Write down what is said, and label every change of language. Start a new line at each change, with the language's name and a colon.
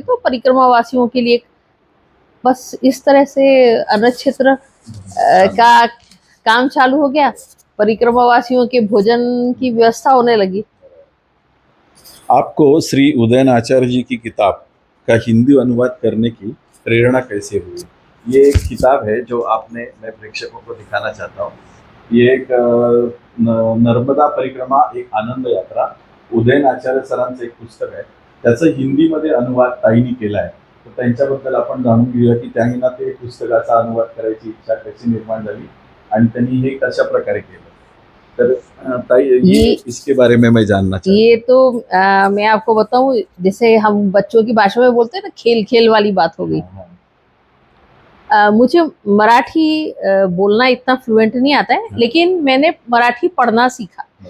Hindi: तो परिक्रमावासियों के लिए बस इस तरह से अन्न क्षेत्र का काम चालू हो गया। परिक्रमावासियों के भोजन की व्यवस्था होने लगी। आपको श्री उदयन आचार्य जी की किताब का हिंदी अनुवाद करने की प्रेरणा कैसे हुई? ये एक किताब है जो मैं प्रेक्षकों को दिखाना चाहता हूँ।
Marathi: ये एक नर्मदा परिक्रमा एक आनंद यात्रा, उदयन आचार्य सरांचं एक पुस्तक आहे. त्याचं हिंदीमध्ये अनुवाद ताईंनी केला आहे. तर त्यांच्याबद्दल आपण जाणून घेऊया की त्यांनी ना ते पुस्तकाचा अनुवाद करायची इच्छा कशी निर्माण झाली आणि त्यांनी हे कशा प्रकारे केलं. तर ताई,
Hindi: ये इसके बारे में मैं जानना चाहता हूँ. ये तो मैं आपको बताऊं, जैसे हम बच्चों की भाषा में बोलते हैं ना, खेल खेल वाली बात हो गई। मुझे मराठी बोलना इतना फ्लुएंट नहीं आता है, लेकिन मैंने मराठी पढ़ना सीखा।